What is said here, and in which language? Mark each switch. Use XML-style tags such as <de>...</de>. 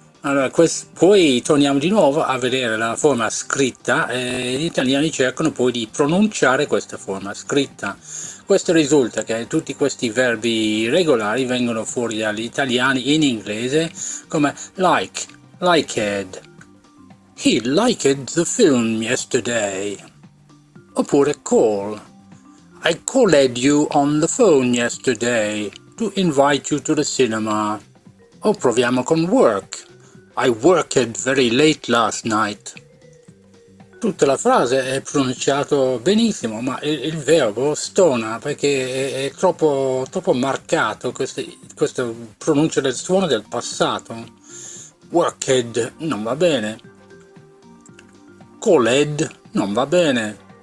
<it>Allora, poi torniamo di nuovo a vedere la forma scritta e gli italiani cercano poi di pronunciare questa forma scritta. Questo risulta che tutti questi verbi regolari vengono fuori dagli italiani in inglese come like, liked.</it> <en>He liked the film yesterday.</en> <it>Oppure</it> <en>call. I called you on the phone yesterday to invite you to the cinema.</en> <it>O proviamo con work.</it> <en>I worked very late last night.</en> <it>Tutta la frase è pronunciata benissimo, ma il verbo stona perché è troppo marcato questa pronuncia del suono del passato. Worked non va bene. Called non va bene.</it>